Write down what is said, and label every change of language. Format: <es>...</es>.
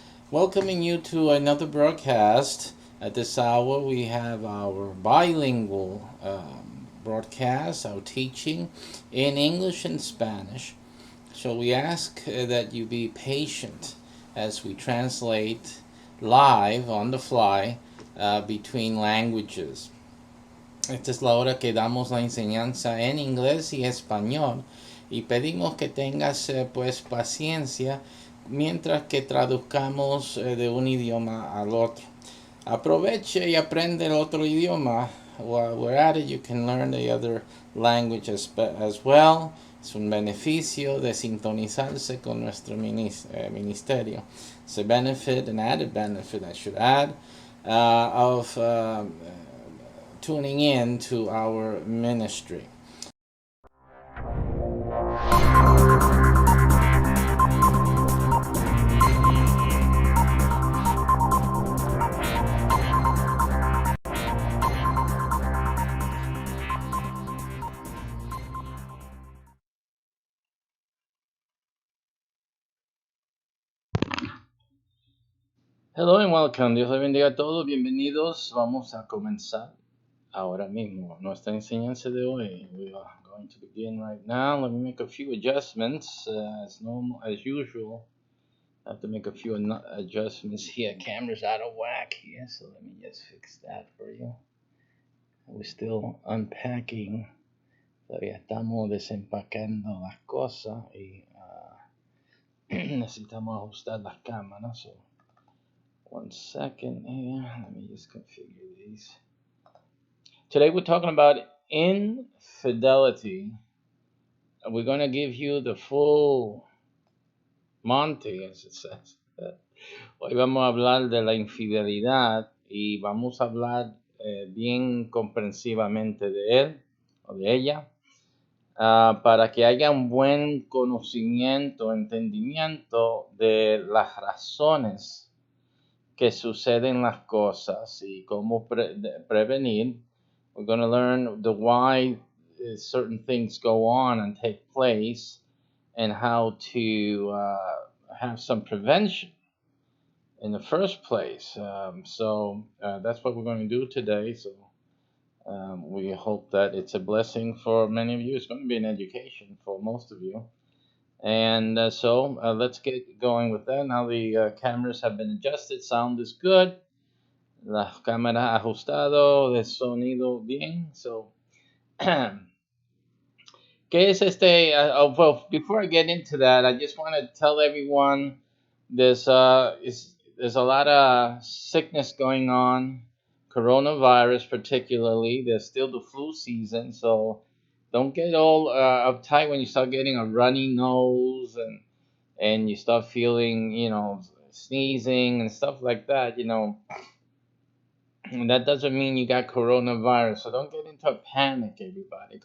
<en>Welcoming you to another broadcast. At this hour, we have our bilingual broadcast, our teaching in English and Spanish. So we ask that you be patient as we translate live on the fly between languages.</en> <es>Esta es la hora que damos la enseñanza en inglés y español y pedimos que tengas pues paciencia mientras que traduzcamos de un idioma al otro. Aproveche y aprende el otro idioma.</es> <en>While we're at it, you can learn the other language as well.</en> <es>Es un beneficio de sintonizarse con nuestro ministerio.</es> <en>It's a benefit, an added benefit, I should add, of tuning in to our ministry. Hello and welcome.</en> <es>Dios le bendiga a todos. Bienvenidos. Vamos a comenzar ahora mismo nuestra enseñanza de hoy.</es> <en>We are going to begin right now. Let me make a few adjustments as usual. I have to make a few adjustments here. Camera's out of whack here, so let me just fix that for you. We're still unpacking.</en> <es>Todavía estamos desempacando las cosas y necesitamos ajustar las cámaras.</es> <en>So 1 second here. Let me just configure these. Today we're talking about infidelity. We're going to give you the full Monty, as it says.</en> <es>Hoy vamos a hablar de la infidelidad y vamos a hablar bien comprensivamente de él o de ella para que haya un buen conocimiento, entendimiento de las razones que suceden las cosas y cómo prevenir.</es> <en>We're going to learn the why certain things go on and take place and how to have some prevention in the first place. So that's what we're going to do today. So we hope that it's a blessing for many of you. It's going to be an education for most of you. And so let's get going with that. Now the cameras have been adjusted. Sound is good.</en> <es>La cámara ajustado, el sonido bien. So, ¿qué es este?</es> <en>Well, before I get into that, I just want to tell everyone there's a lot of sickness going on, coronavirus particularly. There's still the flu season, so don't get all uptight when you start getting a runny nose and you start feeling, sneezing and stuff like that, And that doesn't mean you got coronavirus, so don't get into a panic, everybody.</en>